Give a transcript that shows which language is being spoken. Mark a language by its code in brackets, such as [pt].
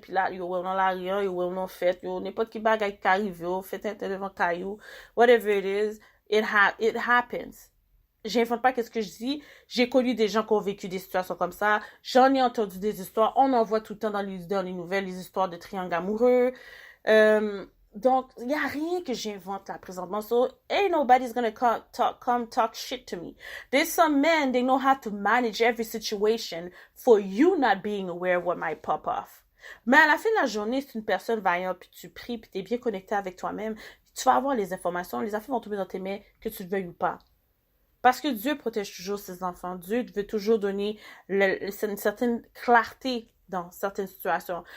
[fr] Puis là, yo, on a rien, yo, on a fait, yo, n'importe qui bagaille qui arrive, yo, fait un devant caillou, [en] whatever it is, it happens. [fr] J'invente pas qu'est-ce que je dis. J'ai connu des gens qui ont vécu des situations comme ça. J'en ai entendu des histoires. On en voit tout le temps dans les nouvelles, les histoires de triangles amoureux. Donc, il n'y a rien que j'invente là présentement. [en] So, ain't nobody's gonna come talk shit to me. There's some men, they know how to manage every situation for you not being aware of what might pop off. [fr] Mais à la fin de la journée, c'est une personne vaillante, puis tu pries, puis tu es bien connecté avec toi-même, tu vas avoir les informations, les affaires vont tomber dans tes mains, que tu le veuilles ou pas. Parce que Dieu protège toujours ses enfants. Dieu veut toujours donner une certaine clarté dans certaines situations.